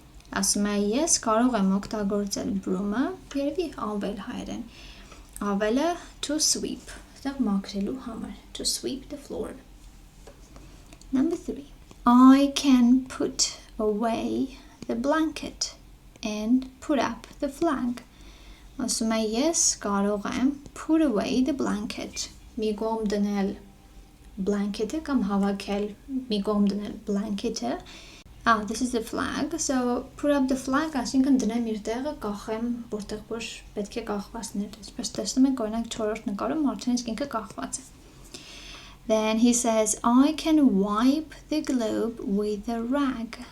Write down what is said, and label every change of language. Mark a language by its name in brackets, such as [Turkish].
[Armenian] Ասում է ես կարող եմ օգտագործել broom-ը, երևի ավել հայերեն. [English] Ավելը to sweep, [Armenian] այստեղ մաքրելու համար, [English] to sweep the floor. Number 3. I can put away the blanket and put up the flag. [Armenian] Ասում է ես կարող եմ [English] put away the blanket, [Armenian] մի կողմ դնել blanket-ը կամ հավաքել մի կողմ դնել blanket-ը. [English] This is the flag. So put up the flag, [Armenian] այսինքն դնեմ իր տեղը, կախեմ, որտեղ որ պետք է կախվածներ։ Այսպես տեսնում եք, օրինակ 4-րդ նկարում արդեն իսկ ինքը կախված է. [English] Then he says, I can wipe the globe with a rag.